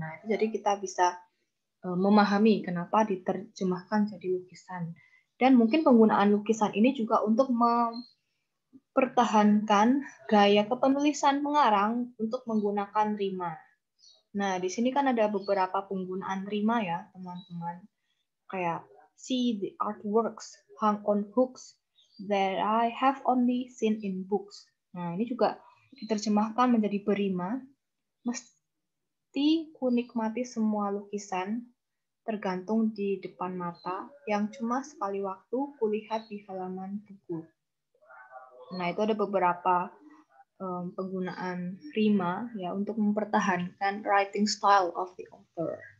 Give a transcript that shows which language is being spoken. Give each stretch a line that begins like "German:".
Indonesian: Nah, itu jadi kita bisa memahami kenapa diterjemahkan jadi lukisan. Dan mungkin penggunaan lukisan ini juga untuk mempertahankan gaya kepenulisan pengarang untuk menggunakan rima. Nah, di sini kan ada beberapa penggunaan rima ya, teman-teman.
English: Kayak see the artworks hung on hooks that I have only seen in books.
Indonesian: Nah, ini juga diterjemahkan menjadi berima. Mesti kunikmati semua lukisan tergantung di depan mata yang cuma sekali waktu kulihat di halaman buku. Nah, itu ada beberapa penggunaan rima ya untuk mempertahankan
English: writing style of the author.